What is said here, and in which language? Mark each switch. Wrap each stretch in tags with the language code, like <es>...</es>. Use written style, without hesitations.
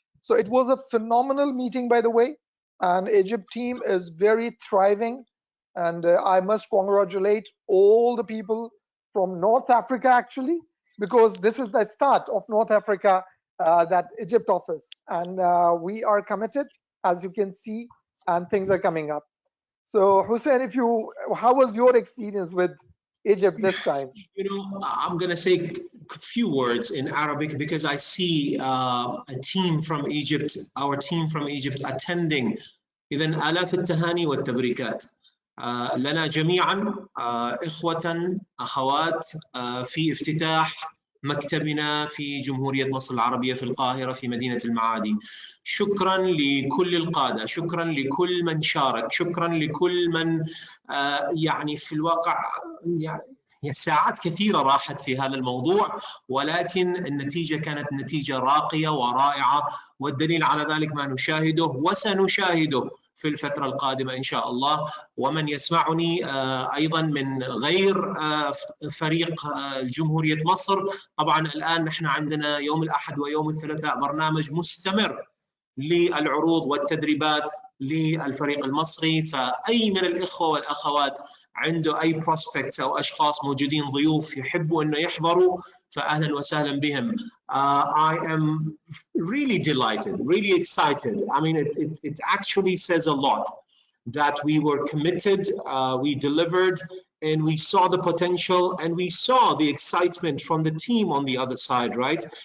<en>So it was a phenomenal meeting, by the way, and Egypt team is very thriving, and I must congratulate all the people from North Africa, actually, because this is the start of North Africa, that Egypt office, and we are committed, as you can see, and things are coming up. So Hussein, how was your experience with Egypt this time? I'm going to say a few words in Arabic because I see a team from Egypt, our team from Egypt attending.</en> <ar>إذن آلاف التهاني والتبريكات لنا جميعا إخوة أخوات في افتتاح مكتبنا في جمهورية مصر العربية في القاهرة في مدينة المعادي. شكرا لكل القادة، شكرا لكل من شارك، شكرا لكل من يعني في الواقع ساعات كثيرة راحت في هذا الموضوع، ولكن النتيجة كانت نتيجة راقية ورائعة، والدليل على ذلك ما نشاهده وسنشاهده في الفترة القادمة إن شاء الله. ومن يسمعني أيضا من غير فريق جمهورية مصر، طبعا الآن نحن عندنا يوم الأحد ويوم الثلاثاء برنامج مستمر للعروض والتدريبات للفريق المصري، فأي من الإخوة والأخوات عنده أي prospects أو أشخاص موجودين ضيوف يحبوا أنه يحضروا فأهلا وسهلا بهم.</ar> <en>I am really delighted, really excited. I mean, it actually says a lot that we were committed, we delivered, and we saw the potential, and we saw the excitement from the team on the other side, right?</en>